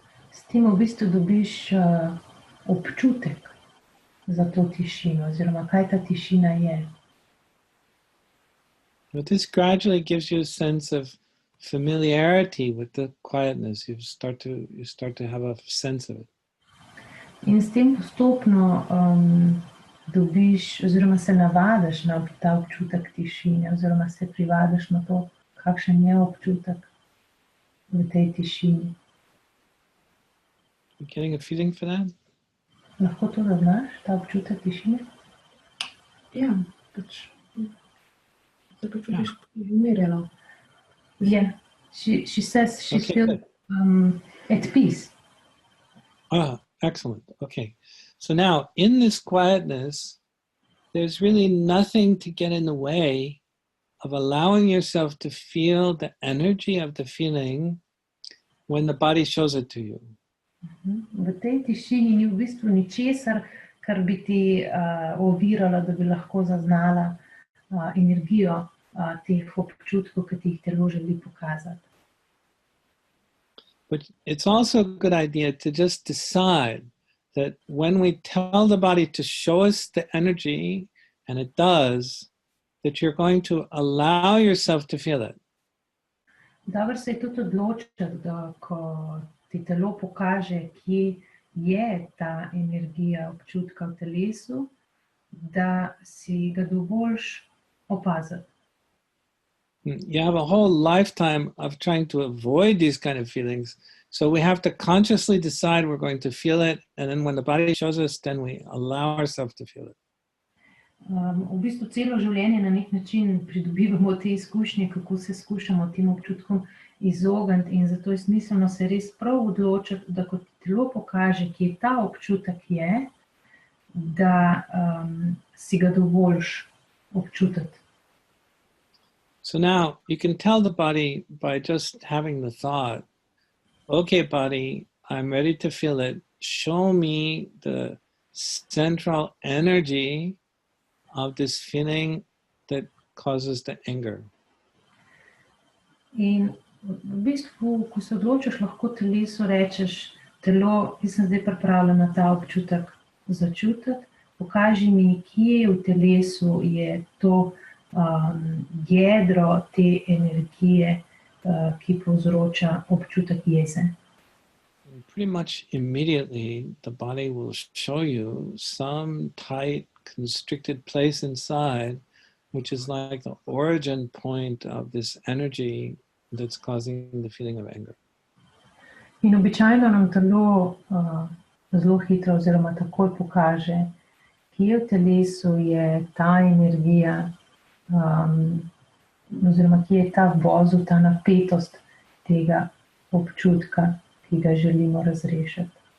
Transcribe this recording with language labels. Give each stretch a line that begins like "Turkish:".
Slovenian: S tem v bistvu dobiš občutek za to tišino, oziroma kaj ta tišina je.
English: But this gradually gives you a sense of familiarity with the quietness. You start to have a sense of it.
Slovenian: In s tem postopno dobiš, oziroma se navadiš na ta občutek tišine, oziroma se privadiš na to, kakšen je občutek v tej tišini.
English: You getting a feeling for that?
Slovenian: Lahko to zaznaš, ta občutek tišine? Ja, pač se počutiš umirjeno.
English: Yeah, she says she Okay, feels at peace. Ah, excellent. Okay. So now in this quietness, there's really nothing to get in the way of allowing yourself to feel the energy of the feeling when the body shows it to you.
Slovenian: V tej tišini ni v bistvu ničesar, kar bi ti oviralo, da bi lahko zaznala energijo teh občutkov, ki ti jih telo želi pokazati.
English: But it's also a good idea to just decide that when we tell the body to show us the energy, and it does, that you're going to allow yourself to feel it.
Slovenian: Dobro se je tudi odločiti, da ko ti telo pokaže, kje je ta energija občutka v telesu, da si ga dovoliš opaziti.
English: You have a whole lifetime of trying to avoid these kind of feelings. So we have to consciously decide we're going to feel it. And then when the body shows us, then we allow ourselves to feel it.
Slovenian: V bistvu celo življenje na nek način pridobivamo te izkušnje, kako se skušamo tem občutkom izogniti. In zato je smiselno se res prav odločiti, da ko ti telo pokaže, kje ta občutek je, da si ga dovoliš občutiti.
English: So now you can tell the body by just having the thought, okay, body, I'm ready to feel it. Show me the central energy of this feeling that causes the anger.
Slovenian: In v bistvu, ko se odločiš, lahko telesu rečeš, telo, jaz sem zdaj pripravljena ta občutek začutiti, pokaži mi, kje v telesu je to jedro te energije, ki povzroča občutek jeze.
English: Pretty much immediately, the body will show you some tight, constricted place inside, which is like the origin point of this energy that's causing the feeling of anger.
Slovenian: In običajno nam telo zelo hitro oziroma takoj pokaže, kje v telesu je ta energija, oziroma kje je ta vozel, ta napetost tega občutka, ki ga želimo razrešiti.